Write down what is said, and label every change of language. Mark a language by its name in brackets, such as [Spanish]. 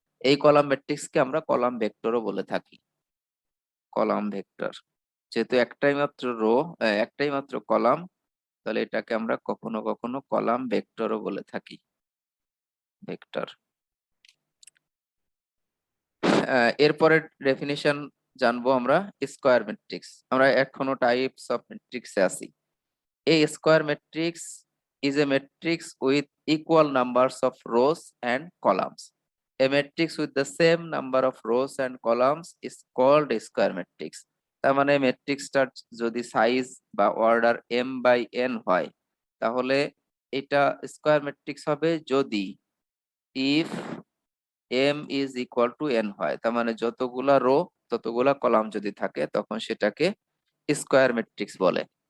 [Bangla] এই কলাম ম্যাট্রিক্সকে আমরা কলাম ভেক্টরও বলে থাকি কলাম ভেক্টর যেহেতু একটাই মাত্র রো একটাই মাত্র কলাম তাহলে এটাকে আমরা কখনো কখনো কলাম ভেক্টরও বলে থাকি ভেক্টর। এরপরের ডেফিনিশন জানবো আমরা স্কোয়ার ম্যাট্রিক্স আমরা এখনো টাইপস অফ ম্যাট্রিক্সে আছি। [English] A square matrix is a matrix with equal numbers of rows and columns. A matrix with the same number of rows and columns is called a square matrix. [Bangla] তার মানে ম্যাট্রিক্সটার যদি size বা order m/n হয় তাহলে এটা square matrix হবে যদি [English] if m is equal to n [Bangla] হয় তার মানে যতগুলা রো ততগুলা কলাম যদি থাকে তখন সেটাকে স্কোয়ার ম্যাট্রিক্স বলে।